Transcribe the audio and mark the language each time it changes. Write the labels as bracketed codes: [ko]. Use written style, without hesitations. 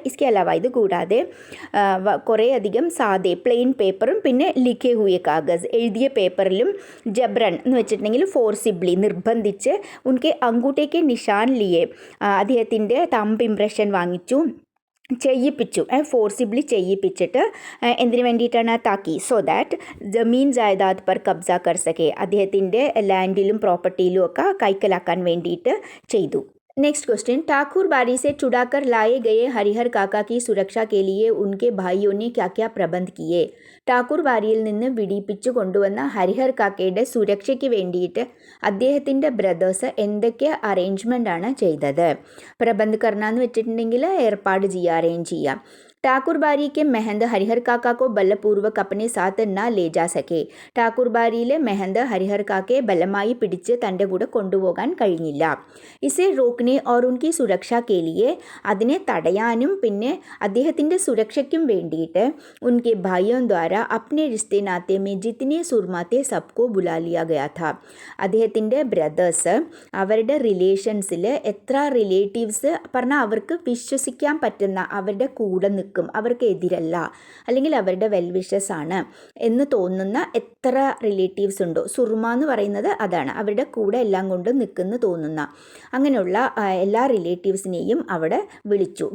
[hi] ഇസ്കെ Alaba, [ml] ഇത് കൂടാതെ കുറേ അധികം സാദെ പ്ലെയിൻ പേപ്പറും പിന്നെ [hi] ലിഖേ ഹുയെ കാഗസ്, [ml] എഴുതിയ പേപ്പറിലും ജബ്രൻ എന്ന് വെച്ചിട്ടുണ്ടെങ്കിൽ ഫോർസിബ്ലി, നിർബന്ധിച്ച് [hi] ഉൻകെ അങ്കൂട്ടേക്ക് നിഷാൻ ലിയെ, [ml] അദ്ദേഹത്തിൻ്റെ തമ്പ് ഇംപ്രഷൻ വാങ്ങിച്ചു, ചെയ്യിപ്പിച്ചു, ഫോർസിബ്ലി ചെയ്യിപ്പിച്ചിട്ട് എന്തിനു വേണ്ടിയിട്ടാണ്? [hi] താക്കി, സോ ദാറ്റ് ജമീൻ ജായദാദ് പർ കബ്സ കർ സക്കെ, [ml] അദ്ദേഹത്തിൻ്റെ ലാൻഡിലും പ്രോപ്പർട്ടിയിലും ഒക്കെ കൈക്കലാക്കാൻ വേണ്ടിയിട്ട് ചെയ്തു. [hi] नेक्स्ट क्वेश्चन, ठाकुर बाड़ी से छुड़ाकर लाए गए हरिहर काका की सुरक्षा के लिए उनके भाइयों ने क्या क्या प्रबंध किए? [ml] ടാക്കൂർ ബാരിയിൽ നിന്ന് വിടിപ്പിച്ചു കൊണ്ടുവന്ന ഹരിഹർ കാക്കയുടെ സുരക്ഷയ്ക്ക് വേണ്ടിയിട്ട് അദ്ദേഹത്തിൻ്റെ ബ്രദേഴ്സ് എന്തൊക്കെ അറേഞ്ച്മെൻ്റാണ് ചെയ്തത്? പ്രബന്ധ് കർണ എന്ന് വെച്ചിട്ടുണ്ടെങ്കിൽ ഏർപ്പാട് ചെയ്യുക, അറേഞ്ച് ചെയ്യുക. [hi] ठाकुर बारी के महंत हरिहर काका को बलपूर्वक अपने साथ न ले जा सके. [ml] ठाकुर ബാരിയിലെ മെഹന്ത് ഹരിഹർ കാക്കയെ ബലമായി പിടിച്ച് തൻ്റെ കൂടെ കൊണ്ടുപോകാൻ കഴിഞ്ഞില്ല. [hi] ഇസെ റോക്നെ और उनकी सुरक्षा के लिए, [ml] അതിനെ തടയാനും പിന്നെ അദ്ദേഹത്തിൻ്റെ സുരക്ഷയ്ക്കും വേണ്ടിയിട്ട് [hi] उनके भाइयों द्वारा अपने रिश्ते नाते में जितने सुरमाते सबको बुला लिया गया था. [ml] അദ്ദേഹത്തിൻ്റെ ബ്രദേഴ്സ് അവരുടെ റിലേഷൻസിൽ എത്ര റിലേറ്റീവ്സ് പറഞ്ഞാൽ അവർക്ക് വിശ്വസിക്കാൻ പറ്റുന്ന, അവരുടെ കൂടെ നിൽക്കും, അവർക്ക് എതിരല്ല, അല്ലെങ്കിൽ അവരുടെ വെൽവിഷസ് ആണ് എന്ന് തോന്നുന്ന എത്ര റിലേറ്റീവ്സ് ഉണ്ടോ, സുർമ എന്ന് പറയുന്നത് അതാണ്, അവരുടെ കൂടെ എല്ലാം കൊണ്ടും നിൽക്കുന്നു തോന്നുന്ന അങ്ങനെയുള്ള എല്ലാ റിലേറ്റീവ്സിനെയും അവിടെ വിളിച്ചു.